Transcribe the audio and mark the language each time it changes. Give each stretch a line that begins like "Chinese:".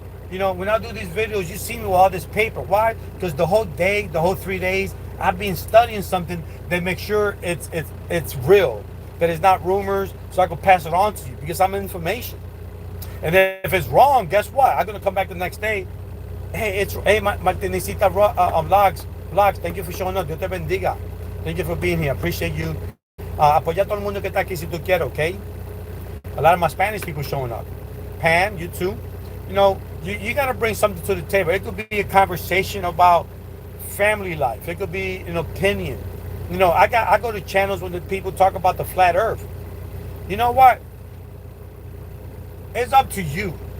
English: When I do these videos, you see me with all this paper. Why? Because the whole day, the whole 3 days, I've been studying something that makes sure it's real, that it's not rumors, so I can pass it on to you because I'm information. And then if it's wrong, guess what? I'm gonna come back the next day. Hey, Martinecita vlogs. Thank you for showing up.
Spanish: Dios te bendiga.
English: Thank you for being here. Appreciate you.
Spanish: Apoya a todo el mundo que está aquí si tú quieres, okay?
English: A lot of my Spanish people showing up. Pam, you too. You got to bring something to the table. It could be a conversation about family life. It could be an opinion. I go to channels when the people talk about the flat earth. You know what? It's up to you.